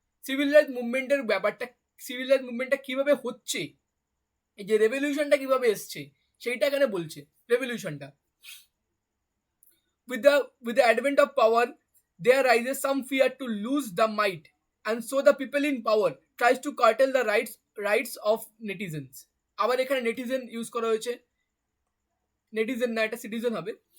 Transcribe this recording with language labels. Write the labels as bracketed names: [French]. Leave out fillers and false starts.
[Bangla] Civil rights মুভমেন্টের ব্যাপারটা, civil rights মুভমেন্টটা কিভাবে হচ্ছে, এই যে রেভলিউশনটা কিভাবে এসছে সেইটা এখানে বলছে। রেভলিউশনটা [English] with the advent of power there rises some fear to lose the might, and so the people in power tries to curtail the rights of netizens. [Bangla] আবার এখানে নেটিজেন ইউজ করা হয়েছে, নেটিজেন না, এটা সিটিজেন হবে।